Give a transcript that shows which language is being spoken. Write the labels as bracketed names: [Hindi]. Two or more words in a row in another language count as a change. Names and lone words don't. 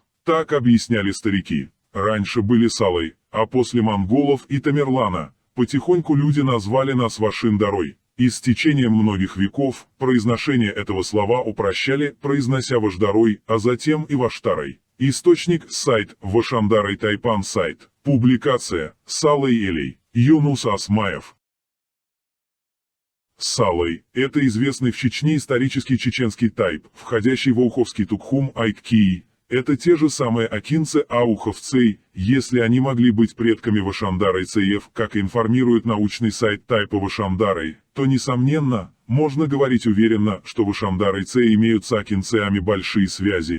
[Russian] Так объясняли старики. Раньше были Салой, а после монголов и Тамерлана Потихоньку люди назвали нас Вашиндарой. И с течением многих веков произношение этого слова упрощали, произнося Вашдарой, а затем и Ваштарой. Источник – сайт Вашандарой Тайпан сайт. Публикация – Салай Элей, Юнус Асмаев. Салай – это известный в Чечне исторический чеченский тайп, входящий в Ауховский Тукхум Айккии. Это те же самые акинцы ауховцей, если они могли быть предками Вашандарой Цеев, как информирует научный сайт тайпа Вашандарой, то, несомненно, можно говорить уверенно, что Вашандарой Цей имеют с акинцеями большие связи.